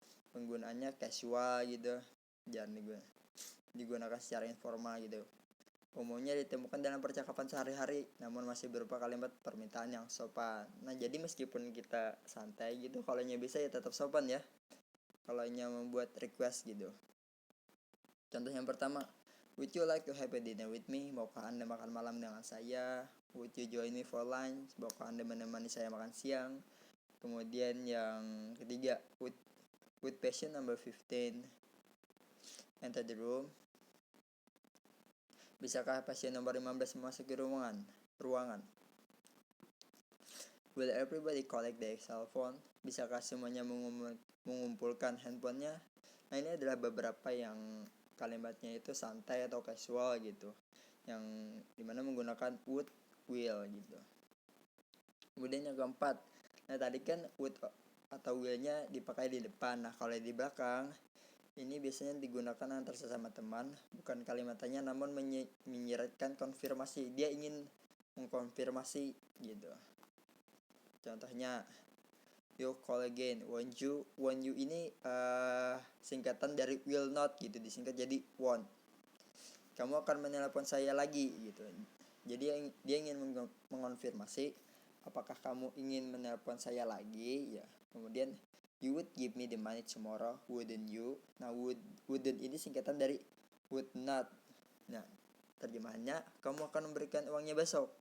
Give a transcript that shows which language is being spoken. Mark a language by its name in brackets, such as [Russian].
[Indonesian] Penggunaannya casual gitu. Jangan digunakan secara informal gitu. Umumnya ditemukan dalam percakapan sehari-hari, namun masih berupa kalimat permintaan yang sopan. Nah, jadi meskipun kita santai gitu, kalau bisa ya tetap sopan ya. Kalau membuat request gitu. Contoh yang pertama, [English] would you like to have a dinner with me? [Indonesian] Maukah Anda makan malam dengan saya? [English] Would you join me for lunch? [Indonesian] Maukah Anda menemani saya makan siang? Kemudian yang ketiga, [English] would patient number 15 enter the room? [Indonesian] Bisakah pasien nomor 15 memasuki ruangan? [English] Will everybody collect their cell phone? [Indonesian] Bisakah semuanya mengumpulkan handphonenya? Nah, ini adalah beberapa yang kalimatnya itu santai atau casual gitu, yang dimana menggunakan would, will gitu. Kemudian yang keempat, nah tadi kan would atau will-nya dipakai di depan. Nah, kalau di belakang ini biasanya digunakan antar sesama teman, bukan kalimatnya namun menyiratkan konfirmasi. Dia ingin mengkonfirmasi gitu. Contohnya, [English] you call again, won't you [Indonesian] ini singkatan dari will not gitu, disingkat jadi won't. Kamu akan menelpon saya lagi gitu. Jadi dia ingin mengonfirmasi apakah kamu ingin menelpon saya lagi ya. [English] Kemudian, you would give me the money tomorrow, wouldn't you? [Indonesian] Nah, wouldn't ini singkatan dari would not. Nah, terjemahannya, kamu akan memberikan uangnya besok.